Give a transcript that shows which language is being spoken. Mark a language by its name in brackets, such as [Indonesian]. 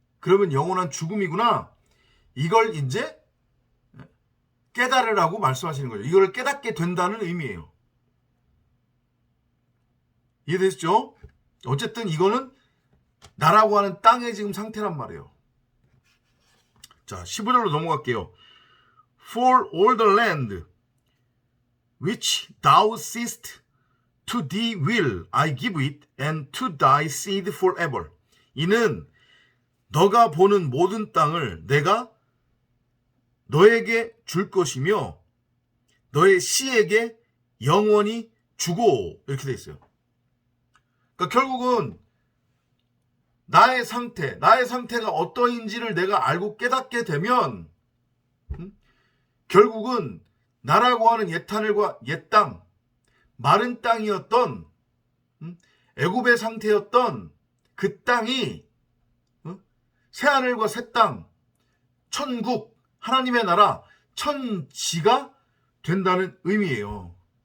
[Korean] 그러면 영원한 죽음이구나. 이걸 이제 깨달으라고 말씀하시는 거죠. 이걸 깨닫게 된다는 의미예요. 이해되시죠? 어쨌든 이거는 나라고 하는 땅의 지금 상태란 말이에요. 자, 15절로 넘어갈게요. [English] For all the land which thou seest to thee will I give it, and to thy seed forever. [Korean] 이는 너가 보는 모든 땅을 내가 너에게 줄 것이며 너의 씨에게 영원히 주고, 이렇게 돼 있어요. 그러니까 결국은 나의 상태가 어떠인지를 내가 알고 깨닫게 되면 결국은 나라고 하는 옛하늘과 옛 땅, 마른 땅이었던 애굽의 상태였던 그 땅이 새하늘과 새 땅, 천국, 하나님의 나라, 천지가 된다는 의미예요.